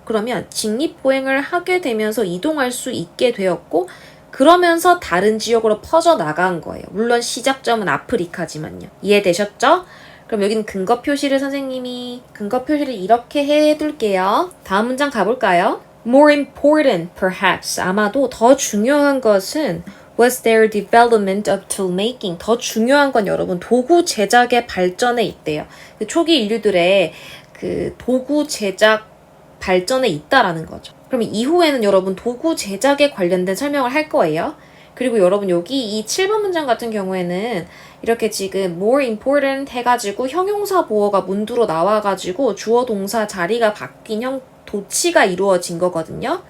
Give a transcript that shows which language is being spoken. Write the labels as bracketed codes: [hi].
[ko] 그러면 직립 보행을 하게 되면서 이동할 수 있게 되었고 그러면서 다른 지역으로 퍼져나간 거예요. 물론 시작점은 아프리카지만요. 이해되셨죠? 그럼 여기는 근거 표시를 선생님이 근거 표시를 이렇게 해둘게요. 다음 문장 가볼까요? [en] More important, perhaps. [ko] 아마도 더 중요한 것은 [en] was their development of tool making. [ko] 더 중요한 건 여러분 도구 제작의 발전에 있대요. 그 초기 인류들의 그 도구 제작 발전에 있다라는 거죠. 그러면 이후에는 여러분 도구 제작에 관련된 설명을 할 거예요. 그리고 여러분 여기 이 7번 문장 같은 경우에는 이렇게 지금 [en] more important [ko] 해가지고 형용사 보어가 문두로 나와가지고 주어 동사 자리가 바뀐 도치가 이루어진 거거든요.